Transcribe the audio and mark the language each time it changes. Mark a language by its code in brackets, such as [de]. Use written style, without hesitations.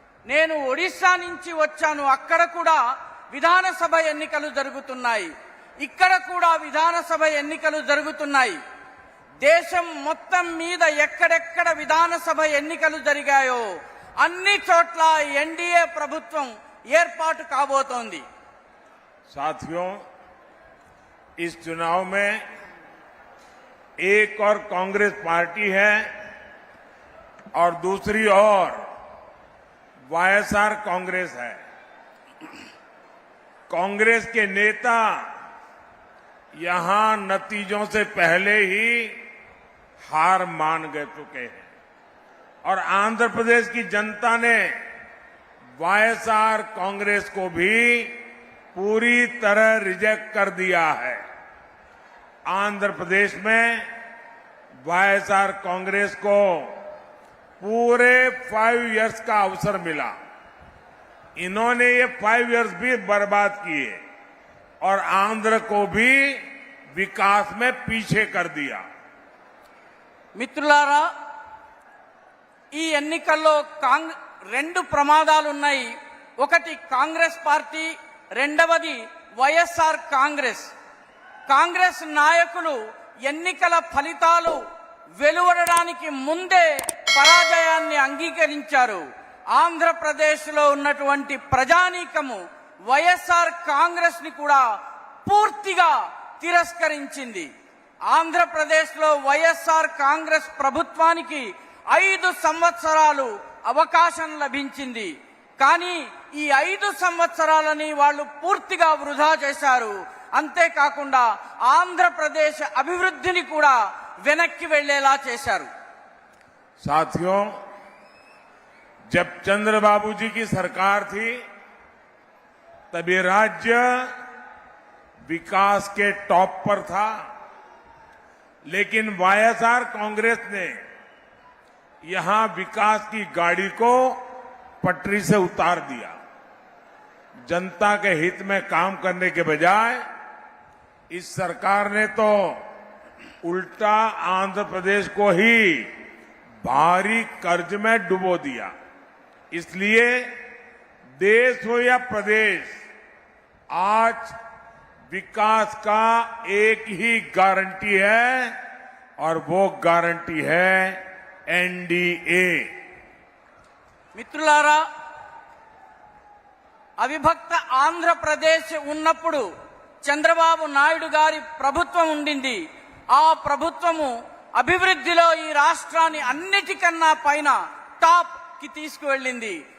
[te] నేను ఒడిశా నుంచి వచ్చాను. అక్కడ కూడా విధానసభ ఎన్నికలు జరుగుతున్నాయి. ఇక్కడ కూడా విధానసభ ఎన్నికలు జరుగుతున్నాయి. దేశం మొత్తం మీద ఎక్కడెక్కడ విధానసభ ఎన్నికలు జరిగాయో అన్ని చోట్ల ఎన్డీఏ ప్రభుత్వం ఏర్పాటు కాబోతోంది. [hi] साथियों, इस चुनाव में एक और कांग्रेस पार्टी है और दूसरी ओर वाईएसआर कांग्रेस है. कांग्रेस के नेता यहां नतीजों से पहले ही हार मान गए चुके हैं और आंध्र प्रदेश की जनता ने वाईएसआर कांग्रेस को भी पूरी तरह रिजेक्ट कर दिया है. आंध्र प्रदेश में वाईएसआर कांग्रेस को पूरे 5 इयर्स का अवसर मिला. इन्होंने ये 5 इयर्स भी बर्बाद किए और आंध्र को भी विकास में पीछे कर दिया. [te] మిత్రులారా, ఈ ఎన్నికల్లో 2 ప్రమాదాలున్నాయి. ఒకటి కాంగ్రెస్ పార్టీ, రెండవది వైఎస్ఆర్ కాంగ్రెస్. కాంగ్రెస్ నాయకులు ఎన్నికల ఫలితాలు వెలువడడానికి ముందే పరాజయాన్ని అంగీకరించారు. ఆంధ్రప్రదేశ్లో ఉన్నటువంటి ప్రజానీకము వైఎస్ఆర్ కాంగ్రెస్ ని కూడా పూర్తిగా తిరస్కరించింది. ఆంధ్రప్రదేశ్లో వైఎస్ఆర్ కాంగ్రెస్ ప్రభుత్వానికి 5 సంవత్సరాలు అవకాశం లభించింది. కానీ ఈ 5 సంవత్సరాలని వాళ్ళు పూర్తిగా వృధా చేశారు. అంతేకాకుండా ఆంధ్రప్రదేశ్ అభివృద్ధిని కూడా వెనక్కి వెళ్లేలా చేశారు. [hi] साथियों, जब चंद्रबाबू जी की सरकार थी तब ये राज्य विकास के टॉप पर था, लेकिन वाईएसआर कांग्रेस ने यहां विकास की गाड़ी को पटरी से उतार दिया. जनता के हित में काम करने के बजाय इस सरकार ने तो उल्टा आंध्र प्रदेश को ही भारी कर्ज में डुबो दिया. इसलिए देश हो या प्रदेश, आज विकास का एक ही गारंटी है और वो गारंटी है एनडीए. [te] మిత్రులారా, అవిభక్త ఆంధ్రప్రదేశ్ ఉన్నప్పుడు చంద్రబాబు నాయుడు గారి ప్రభుత్వం ఉండింది. ఆ ప్రభుత్వము అభివృద్ధిలో ఈ రాష్ట్రాన్ని అన్నిటికన్నా పైన టాప్ కి తీసుకువెళ్ళింది.